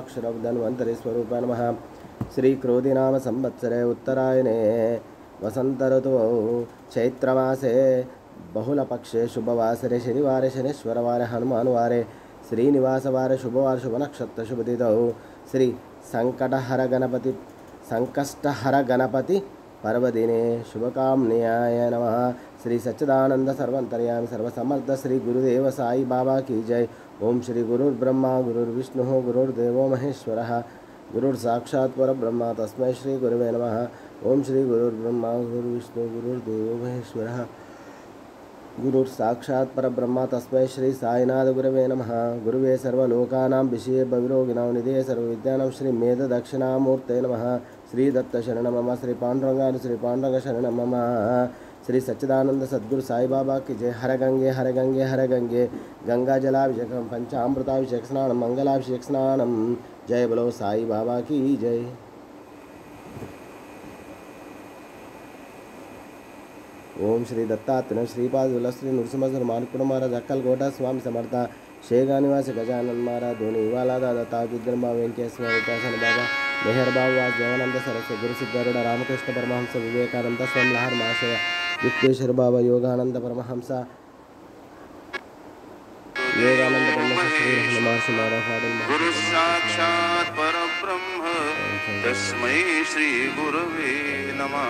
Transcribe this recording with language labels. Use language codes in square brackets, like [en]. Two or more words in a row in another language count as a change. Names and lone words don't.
[sa] अक्षरधन्वन्तरि स्वरूपाय नमः। श्री क्रोधी नाम संवत्सरे उत्तरायणे वसंत ऋतुः चैत्रमासे बहुलपक्षे शुभवासरे शनिवारे शनीश्वरवारे हनुमानवारे श्रीनिवासवारे शुभवार शुभ नक्षत्र शुभतिथौ श्री संकष्टहर गणपति पर्वदिने शुभकामन्याय नमः। [hi] श्री सच्चिदानंद सर्वंतर्यामी सर्वसमर्थ श्री गुरुदेव साई बाबा की जय। [sa] ओम श्री गुरुर्ब्रह्मा गुरुर्विष्णु गुरुर्देवो महेश्वरः गुरुर्साक्षात् परब्रह्म तस्मै श्री गुरुवे नमः। ओम श्री गुरुर्ब्रह्मा गुरुर्विष्णु गुरुर्देवो महेश्वरः गुरुर्साक्षात् परब्रह्म तस्मै श्री साईनाथ गुरवे नमः। गुरुवे सर्वलोकानां विषये भविरोगिणां निधये सर्वविद्यानां श्री मेध दक्षिणामूर्ते नमः। श्री दत्त शरण मम। श्री पांडुरंगाय श्री पांडुरंग शरण मम। [hi] श्री सच्चिदानंद सद्गुरु साई बाबा की जय। [sa] हर गंगे हर गंगे हर गंगे गंगा जलाभिषेकम पंचामृताभिषेक स्नानम मंगलाभिषेक स्नानम। [hi] जय बोलो साई बाबा की जय। [sa] ओम श्री दत्तात्रेय श्रीपाद श्री नृसिंह मानपुर महाराज अक्कलकोटा स्वामी समर्थ शेगा निवासी गजानन महाराज धोनी इवाला दादा ताजुद्दीन बाबा वेंकटेश्वर उपासन बाबा मेहर बाबा देवानंद सरस्वती गुरु सिद्धारूढ़ रामकृष्ण परमहंस विवेकानंद स्वामी लहर महाशय युक्तेश्वर बाबा योगानंद परमहंस योगानंद परमहंस श्री महर्षि महाराज गुरु साक्षात् परब्रह्म तस्मै श्री गुरवे नमः।